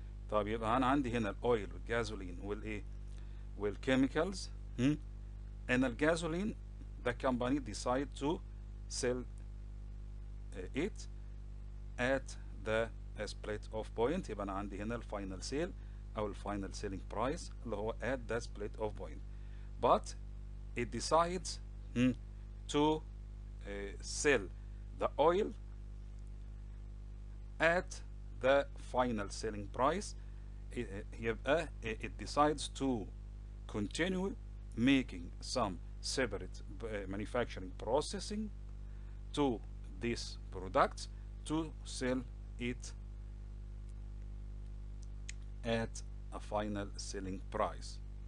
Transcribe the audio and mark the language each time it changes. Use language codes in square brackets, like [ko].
[ar] طب يبقى انا عندي هنا الاويل والجازولين والايه والchemicals. [en] And الجازولين the company decide to sell it at the split of point. [ar] يبقى انا عندي هنا الفاينل سيل او الفاينل سيلينج برايس اللي هو [en] at the split of point. But it decides to sell the oil at the final selling price. يبقى it decides to continue making some separate manufacturing processing to these products to sell it at a final selling price.